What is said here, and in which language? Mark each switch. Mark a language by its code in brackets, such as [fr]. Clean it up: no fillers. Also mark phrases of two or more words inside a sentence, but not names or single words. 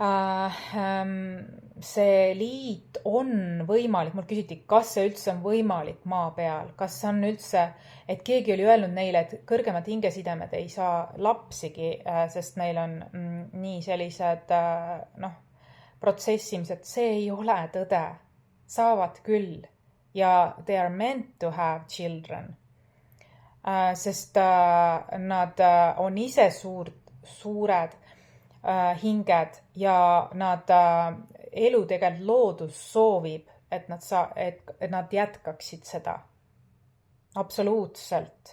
[et] See liit on võimalik, mul küsiti, kas see üldse on võimalik maa peal, kas on üldse, et keegi oli öelnud neile, et kõrgemad hingesidemed ei saa lapsigi, sest neil on nii sellised protsessimised, see ei ole tõde, saavad küll ja [en] they are meant to have children, [et] sest nad on ise suured hinged ja nad elu tegelikult loodus soovib, et nad jätkaksid seda. Absoluutselt.